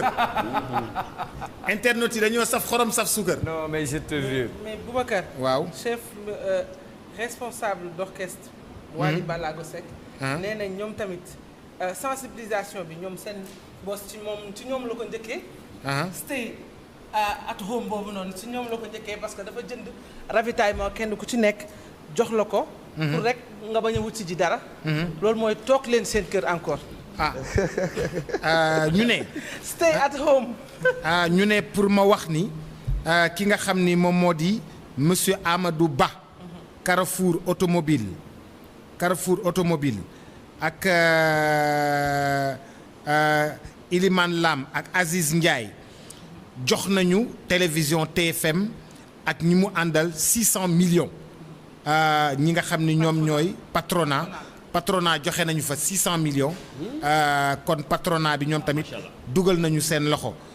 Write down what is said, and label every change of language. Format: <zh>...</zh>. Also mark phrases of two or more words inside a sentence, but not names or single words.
<wo>internet yi dañoo saf xorom saf suukar.</wo> <fr>non mais je te jure. mais Boubacar.</fr> <wo>waaw</wo> <fr>chef responsable d'orchestre. Waly Ballago Seck.</fr> <wo>nee na ñoom tamit sensibilisation bi ñoom seen boss ci ñoom la ko njëkkee.</wo> <en>stay at home</en> <wo>boobu noonu ci ñoom la ko njëkkee</wo> <fr>parce que</fr> <wo>dafa jënd ravitaillement kenn ku ci nekk jox la ko. pour rek nga bañ a wut si ji dara. loolu mooy toog leen seen kër encore. ñu ne.</wo> <en>stay at home.</en> <wo>ñu ne pour ma wax ni ki nga xam ni moom moo di monsieur Amadou Ba. Carrefour automobile ak Iliman Lam ak Aziz Ndiaye jox nañu télévision TFM ak ñi mu àndal 600 millions ñi nga xam ni ñoom ñooy patronat joxe nañu fa 600 millions kon patronat bi ñoom tamit dugal nañu seen loxo.</wo>